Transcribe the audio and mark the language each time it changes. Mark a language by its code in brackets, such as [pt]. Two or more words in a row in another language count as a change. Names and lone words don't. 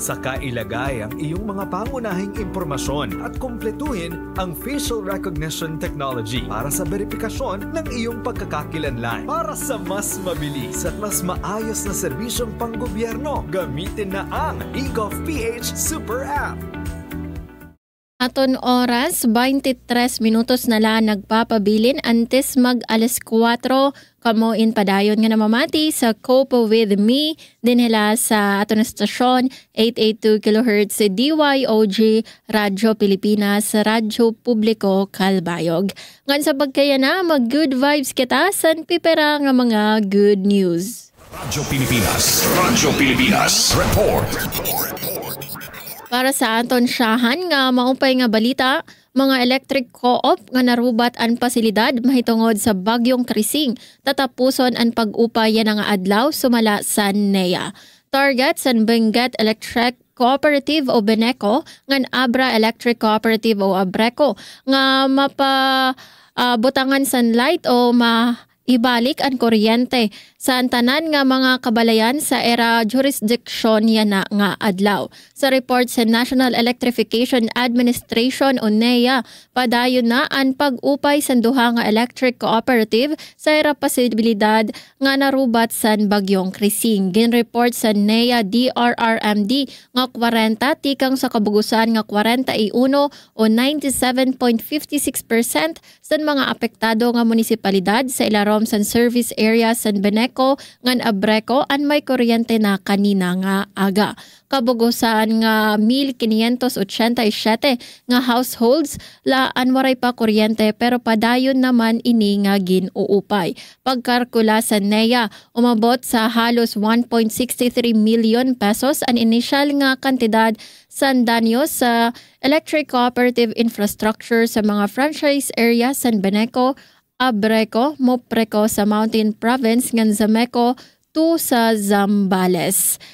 [tl] Saka ilagay ang iyong mga pangunahing impormasyon at kumpletuhin ang [en] facial recognition technology [tl] para sa verifikasyon ng iyong pagkakakilanlan. Para sa mas mabilis at mas maayos na serbisyong panggobyerno, gamitin na ang eGov.ph Super App. [war] Aton oras, 23 minutos na lang nagpapabilin antes mag alas 4 kamo in padayon nga namamati sa Cope With Me dinhila sa aton stasyon 882 kHz DYOG Radyo Pilipinas Radyo Publiko Kalbayog. Ngan sa pagkaya na mag [en] good vibes [war] kita san pipera nga mga [en] good news. [war] Radyo Pilipinas Report. Para sa aton siyahan nga maupay nga balita, mga [en] electric co-op [war] nga narubat ang pasilidad mahitungod sa bagyong Krising. Tatapuson ang pag-upay nga adlaw sumala sa NEA. Target san Benguet Electric Cooperative o Beneco ngan Abra Electric Cooperative o Abreco nga butangan sunlight o ibalik ang kuryente sa tanan nga mga kabalayan sa era jurisdiction yana nga adlaw. Sa report sa National Electrification Administration o NEA, padayon na ang pag-upay sa duha nga electric cooperative sa era posibilidad nga narubat sa bagyong Krising. Ginreport sa NEA DRRMD nga 40 tikang sa kabugusan nga 41 o 97.56% sa mga apektado nga munisipalidad sa ilarom sa [en] service area [war] sa Beneco ngan Abreco an may kuryente na kanina nga aga. Kabugusan nga 1,587 nga households la anwaray pa kuryente pero padayon naman ini nga ginuupay. Pagkalkula sa NEA, umabot sa halos 1.63 million pesos ang initial nga kantidad sa danyo sa [en] electric cooperative infrastructure [war] sa mga [en] franchise area [war] sa Beneco, Abreco, Mopreco sa Mountain Province ngan Zameco to sa Zambales.